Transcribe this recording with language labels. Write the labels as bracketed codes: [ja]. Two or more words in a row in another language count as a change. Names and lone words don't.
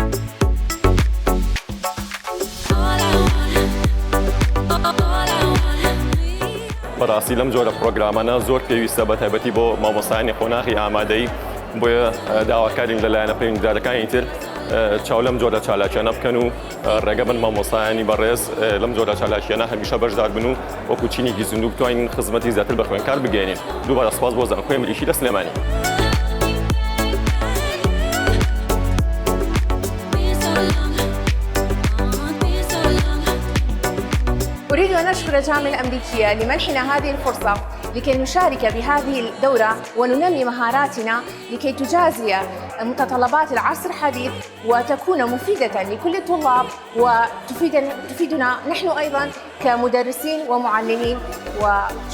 [ckb] بەڕاستی لەم جۆرە پرۆگرامانە زۆر پێویستە بە تایبەتی بۆ مامۆستایانی خۆناغی ئامادەی بۆیە داواکارین لەلایەنە پەیوەندیدارەکانی تر چاو لەم جۆرە چالاکیانە بکەن و ڕێگە بن مامۆستایانی بەڕێز لەم جۆرە چالاکیانە هەمیشە بەشدار بن و وەکو چینێکی زیندوو بتوانین خزمەتی زیاتر بە خوێندکار بگەێنین. دووبارە سپاس بۆ زانکۆی ئەمریکی لە سلێمانی. [ar] أريد أن أشكر الجامعة الأمريكية لمنحنا هذه الفرصة لكي نشارك بهذه الدورة وننمي مهاراتنا لكي تجازي متطلبات العصر الحديث وتكون مفيدة لكل الطلاب وتفيدنا نحن أيضا كمدرسين ومعلمين.